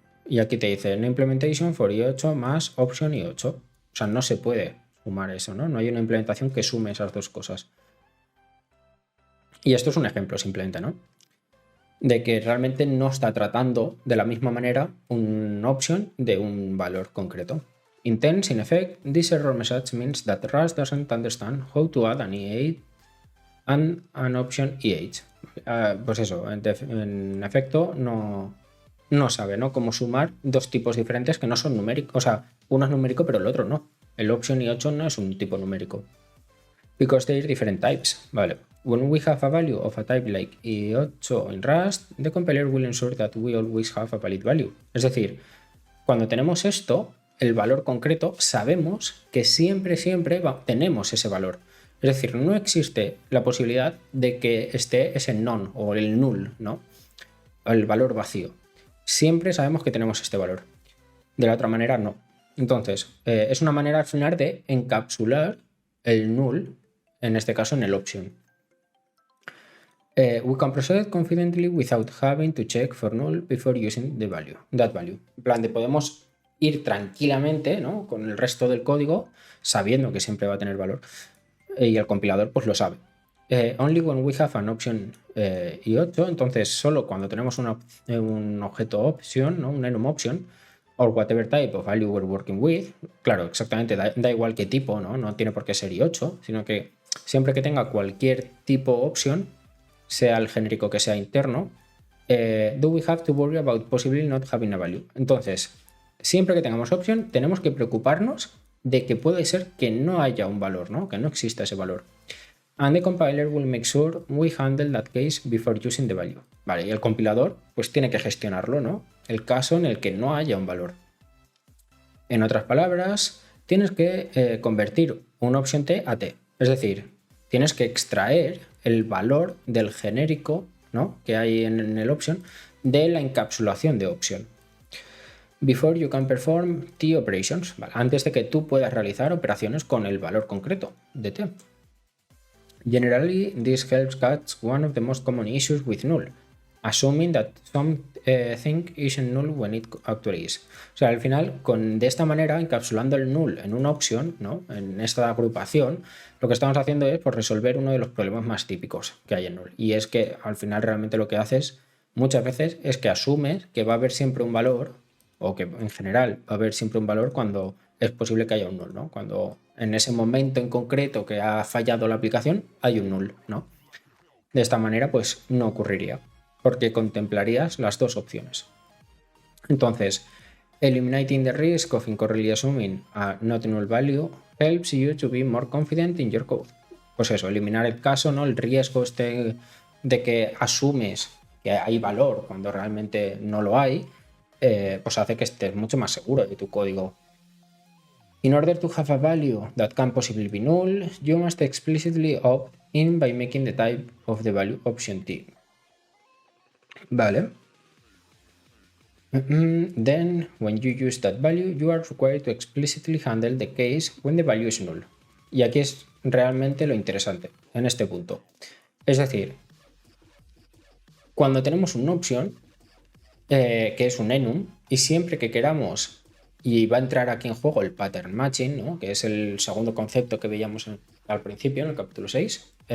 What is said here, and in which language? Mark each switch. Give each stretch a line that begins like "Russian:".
Spanish: Y aquí te dice
English: no implementation for i8
Spanish: más option i8. O sea, no se puede sumar eso, ¿no? No hay una implementación que sume esas dos cosas. Y esto es un ejemplo simplemente, ¿no?, de que realmente no está tratando de la misma manera un option de un valor concreto.
English: In tense, in effect, this error message means that Rust doesn't understand how to add an E8 and an option EH.
Spanish: Pues eso, en efecto, no sabe, ¿no?, cómo sumar dos tipos diferentes que no son numéricos. O sea, uno es numérico, pero el otro no. El option i8 no es un tipo numérico.
English: Because they are different types. Vale. When we have a value of a type like i8 in Rust, the compiler will ensure that we always have a valid value.
Spanish: Es decir, cuando tenemos esto, el valor concreto, sabemos que siempre tenemos ese valor. Es decir, no existe la posibilidad de que esté ese none o el null, ¿no?, el valor vacío. Siempre sabemos que tenemos este valor. De la otra manera, no. Entonces, es una manera al final de encapsular el null, en este caso en el option.
English: We can proceed confidently without having to check for null before using that value.
Spanish: En plan de podemos ir tranquilamente, ¿no?, con el resto del código sabiendo que siempre va a tener valor. Y el compilador pues lo sabe.
English: Only when we have an option i8,
Spanish: entonces solo cuando tenemos un objeto option, ¿no?, un enum option,
English: or whatever type of value we're working with.
Spanish: Claro, exactamente, da igual qué tipo, ¿no? No tiene por qué ser i8, sino que siempre que tenga cualquier tipo option, sea el genérico que sea interno,
English: do we have to worry about possibly not having a value.
Spanish: Entonces, siempre que tengamos option, tenemos que preocuparnos de que puede ser que no haya un valor, ¿no?, que no exista ese valor.
English: And the compiler will make sure we handle that case before using the value.
Spanish: Vale, y el compilador pues tiene que gestionarlo, ¿no?, el caso en el que no haya un valor. En otras palabras, tienes que convertir un option t a t. Es decir, tienes que extraer el valor del genérico, ¿no?, que hay en el option de la encapsulación de option.
English: Before you can perform t operations.
Spanish: Vale, antes de que tú puedas realizar operaciones con el valor concreto de t.
English: Generally, this helps catch one of the most common issues with null, assuming that something isn't null when it actually is.
Spanish: O sea, al final, de esta manera, encapsulando el null en una opción, ¿no?, en esta agrupación, lo que estamos haciendo es pues, resolver uno de los problemas más típicos que hay en null. Y es que al final realmente lo que haces muchas veces es que asumes que va a haber siempre un valor, o que en general va a haber siempre un valor cuando es posible que haya un null, ¿no?, cuando en ese momento en concreto que ha fallado la aplicación hay un null, ¿no? De esta manera pues no ocurriría, porque contemplarías las dos opciones. Entonces,
English: eliminating the risk of incorrectly assuming a not null value helps you to be more confident in your code.
Spanish: Pues eso, eliminar el caso, ¿no?, el riesgo de que asumes que hay valor cuando realmente no lo hay, pues hace que estés mucho más seguro de tu código.
English: In order to have a value that can possibly be null, you must explicitly opt in by making the type of the value option t. Vale. Then, when you use that value, you are required to explicitly handle the case when the value is null.
Spanish: Y aquí es realmente lo interesante, en este punto. Es decir, Cuando tenemos una opción, que es un enum, y siempre que queramos, y va a entrar aquí en juego el pattern matching, ¿no? Que es el segundo concepto que veíamos al principio, en el capítulo 6.